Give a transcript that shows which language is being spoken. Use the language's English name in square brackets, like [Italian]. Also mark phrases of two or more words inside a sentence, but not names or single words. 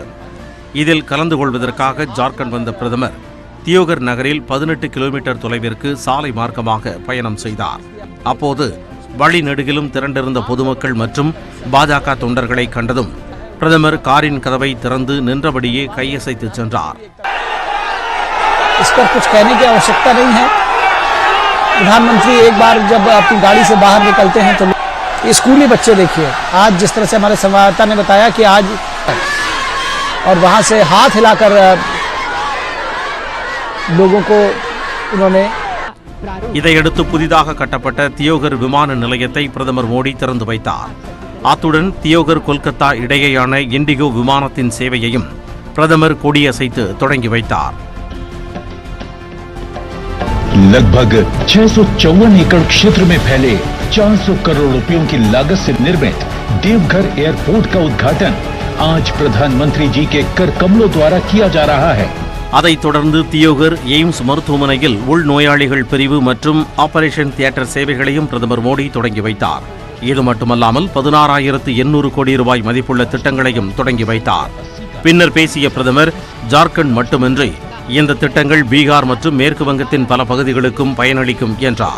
[Tamil] இதில் கலந்து கொள்வதற்காக ஜார்க்கண்ட் வந்த பிரதமர் தியோகர் நகரில் 18 கிலோமீட்டர் தொலைவிற்கு சாலை மார்க்கமாக பயணம் செய்தார். அப்போது வழிநெடுகிலும் திரண்டிருந்த பொதுமக்கள் மற்றும் பாஜக தொண்டர்களை கண்டதும் பிரதமர் காரின் கதவை திறந்து நின்றபடியே கையசைத்து சென்றார். [Hindi] इस पर कुछ कहने की आवश्यकता नहीं है। प्रधानमंत्री एक बार जब अपनी गाड़ी से बाहर निकलते हैं तो स्कूली बच्चे देखिए, आज जिस तरह से हमारे संवाददाता ने बताया कि आज और वहां से हाथ हिलाकर लोगों को उन्होंने [Tamil] இதையடுத்து புதிதாக கட்டப்பட்ட தியோகர் விமான நிலையத்தை பிரதமர் மோடி திறந்து வைத்தார். அத்துடன் தியோகர் கொல்கத்தா இடையேயான இண்டிகோ விமானத்தின் சேவையையும் பிரதமர் கொடியசைத்து தொடங்கி வைத்தார். [Hindi] लगभग 654 एकड़ क्षेत्र में फैले 400 करोड़ रुपयों की लागत से निर्मित देवघर एयरपोर्ट का उद्घाटन आज प्रधानमंत्री जी के कर कमलों द्वारा किया जा रहा है. [Tamil] அதைத் தொடர்ந்து தியோகர் எய்ம்ஸ் மருத்துவமனையில் உள்நோயாளிகள் பிரிவு மற்றும் [English] operation theatre [Tamil] சேவைகளையும் பிரதமர் மோடி தொடங்கி வைத்தார். இது மட்டுமல்லாமல் 16,800 கோடி ரூபாய் மதிப்புள்ள திட்டங்களையும் தொடங்கி வைத்தார். பின்னர் பேசிய பிரதமர் ஜார்க்கண்ட் மட்டுமின்றி இந்த திட்டங்கள் பீகார் மற்றும் மேற்கு வங்கத்தின் பல பகுதிகளுக்கும் பயனளிக்கும் என்றார்.